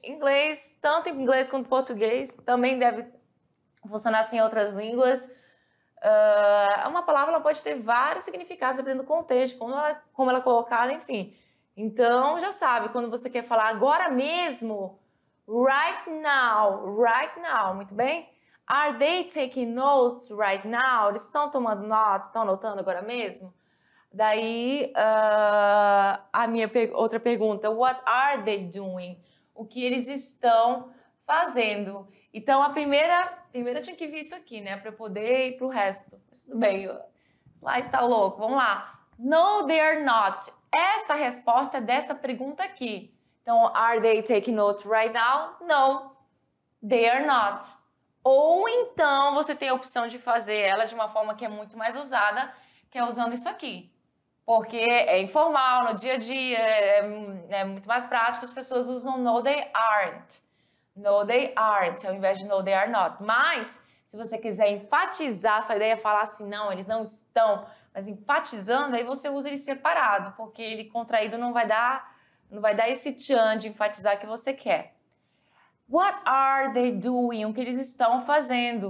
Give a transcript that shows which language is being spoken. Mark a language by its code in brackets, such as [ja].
[pt] Inglês, tanto em inglês quanto em português, também deve funcionar assim em outras línguas. Uma palavra ela pode ter vários significados dependendo do contexto, como ela é colocada, enfim. Então, já sabe, quando você quer falar agora mesmo, [en] right now, [pt] muito bem? [en] Are they taking notes right now? [pt] Eles estão tomando nota, estão anotando agora mesmo? Daí, a minha outra pergunta, [en] what are they doing? [pt] O que eles estão fazendo? Então, a primeira tinha que vir isso aqui, né? Para eu poder ir para o resto. Mas tudo bem, o slide está louco. Vamos lá. [en] No, they are not. [pt] Esta resposta é desta pergunta aqui. [en] Então, are they taking notes right now? No, they are not. [pt] Ou então, você tem a opção de fazer ela de uma forma que é muito mais usada, que é usando isso aqui. Porque é informal, no dia a dia, é muito mais prático, as pessoas usam [en] no, they aren't. No, they aren't, [pt] ao invés de [en] no, they are not. [pt] Mas, se você quiser enfatizar, sua ideia é falar assim, não, eles não estão, mas enfatizando, aí você usa ele separado, porque ele contraído não vai dar esse tchan de enfatizar que você quer. [en] What are they doing? [pt] O que eles estão fazendo?